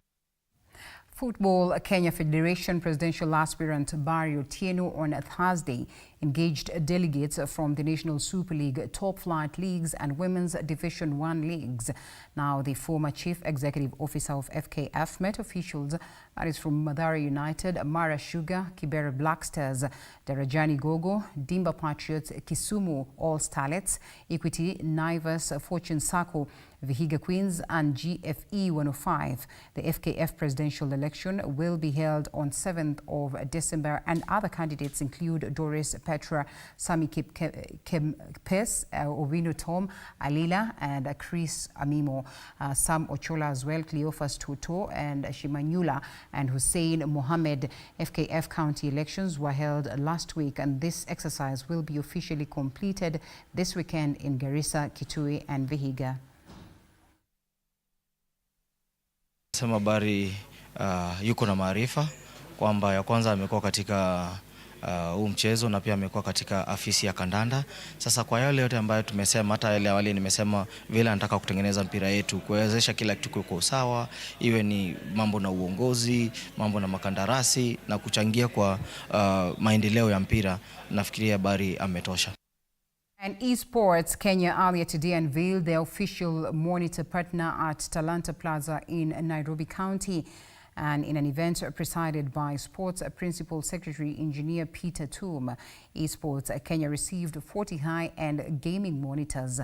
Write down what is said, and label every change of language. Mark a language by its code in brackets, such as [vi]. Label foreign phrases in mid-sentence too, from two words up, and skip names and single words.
[en] Football Kenya Federation presidential aspirant Barry Otieno on Thursday engaged delegates from the National Super League, Top Flight Leagues and Women's Division 1 leagues. Now, the former Chief Executive Officer of FKF met officials, that is from Mathare United, Mara Sugar, Kibera Black Stars, Darajani Gogo, Dimba Patriots, Kisumu All Starlets, Equity, Naivas, Fortune Sacco, Vihiga Queens and GFE 105. The FKF presidential election will be held on 7th of December and other candidates include Doris Petra, Sami Kempes, Ovino Tom, Alila and Chris Amimo. Sam Ochola as well, Cleophas Toto and Shimanyula and Hussein Mohammed. FKF county elections were held last week and this exercise will be officially completed this weekend in Garissa, Kitui and Vihiga. [sw] Sema Barry yuko na maarifa kwamba ya kwanza amekuwa katika huu mchezo na pia amekuwa katika afisi ya kandanda. Sasa kwa yale yote ambayo tumesema, hata yale awali nimesema vile anataka kutengeneza mpira yetu, kuwezesha kila kitu kwa usawa, iwe ni mambo na uongozi, mambo na makandarasi na kuchangia kwa maendeleo ya mpira, nafikiria Barry ametosha. [en] And Esports Kenya earlier today unveiled their official monitor partner at Talanta Plaza in Nairobi County. And in an event presided by Sports Principal Secretary Engineer Peter Toom, Esports Kenya received 40 high-end gaming monitors.